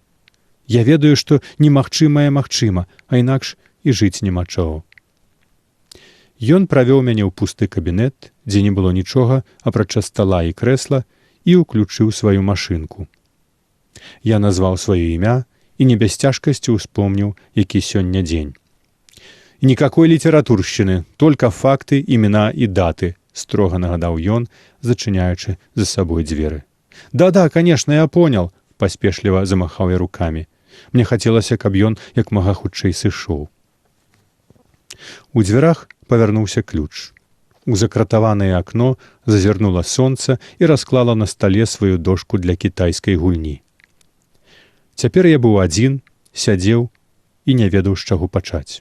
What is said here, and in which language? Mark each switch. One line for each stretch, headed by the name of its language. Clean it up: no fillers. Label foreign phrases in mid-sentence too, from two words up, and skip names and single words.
Belarusian: Я ведаю, што немагчымае магчыма, а інакш і жыць няма чаго. Ён правёў мяне ў пусты кабінет, дзе не было нічога, апрача стала і крэсла, і ўключыў сваю машынку. Я назваў сваё імя і не без цяжкасці ўспомніў, які сёння дзень.
Russian: «И никакой литературщины, только факты, имена и даты», — строго нагадал ён, зачиняючи за собой двери. «Да-да, конечно, я понял», — поспешливо замахал я руками. Мне хотелось,
Belarusian: каб ён як мага хутчэй сышоў. У дзвярах павярнуўся ключ. У закратаванае акно зазірнула сонца і расклала на стале сваю дошку для кітайскай гульні. Цяпер я быў адзін, сядзеў і не ведаў, з чаго пачаць.